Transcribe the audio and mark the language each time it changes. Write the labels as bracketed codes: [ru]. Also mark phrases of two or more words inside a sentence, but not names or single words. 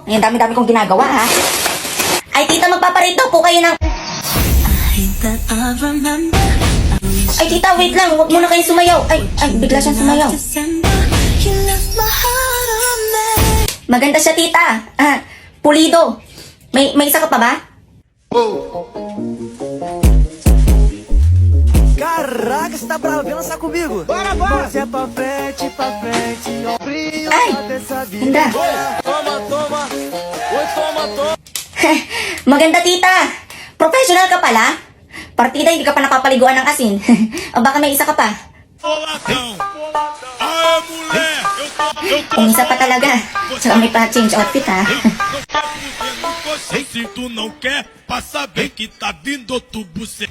[tl] Ayan, dami-dami kong ginagawa, ha? Ay, tita, magpaparit daw po kayo ng... Ay, tita, wait lang. Huwag muna kayo sumayaw. Ay, bigla siyang sumayaw. Maganda siya, tita. Pulido. May isa ka pa ba? [pt] Caraca, você tá bravo? Vem lançar comigo. Bora! Você é pra frente, ó. Frio, [tl] Ay, ganda. [pt] Toma. Oi, toma. [tl] Maganda, tita. Professional ka pala. Partida, hindi ka pa napapaliguan ng asin. O baka may isa ka pa. Kung isa pa talaga. Tsaka may pa-change outfit, ha? [pt] Se tu não quer, passa bem que tá vindo outro buceta.